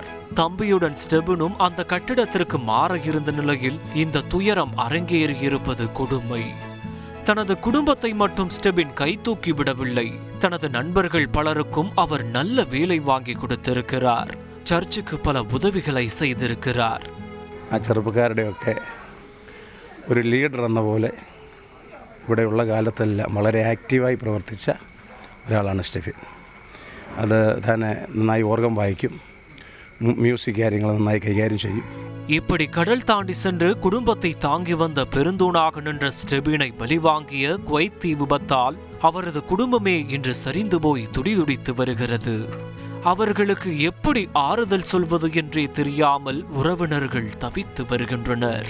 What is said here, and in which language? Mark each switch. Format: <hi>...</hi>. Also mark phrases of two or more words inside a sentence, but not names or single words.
<ta>தம்பியுடன் ஸ்டெபினும் அந்த கட்டிடத்திற்கு மாற இருந்த நிலையில் இந்த துயரம் அரங்கேறியிருப்பது கொடுமை. தனது குடும்பத்தை மட்டும் ஸ்டெபின் கை தூக்கி விடவில்லை. தனது நண்பர்கள் பலருக்கும் அவர் நல்ல வேலை வாங்கி கொடுத்திருக்கிறார். சர்ச்சுக்கு பல உதவிகளை செய்திருக்கிறார்.</ta> <ml>ആ ചെറുപ്പക്കാരുടെയൊക്കെ ഒരു ലീഡർ എന്ന പോലെ ഇവിടെയുള്ള കാലത്തെല്ലാം വളരെ ആക്റ്റീവായി പ്രവർത്തിച്ച ഒരാളാണ് സ്റ്റെഫിൻ. അത് തന്നെ നന്നായി ഓർഗൻ വായിക്കും, மியூசிக் കാര്യങ്ങൾ നന്നായി കൈകാര്യം ചെയ്യും.</ml> <ta>இப்படி கடல் தாண்டி சென்று குடும்பத்தை தாங்கி வந்த பெருந்தூணாக நின்ற ஸ்டெபினை பலிவாங்கிய குவைத் தீ விபத்தால் அவரது குடும்பமே இன்று சரிந்து போய் துடிதுடித்து வருகிறது. அவர்களுக்கு எப்படி ஆறுதல் சொல்வது என்றே தெரியாமல் உறவினர்கள் தவித்து வருகின்றனர்.</ta>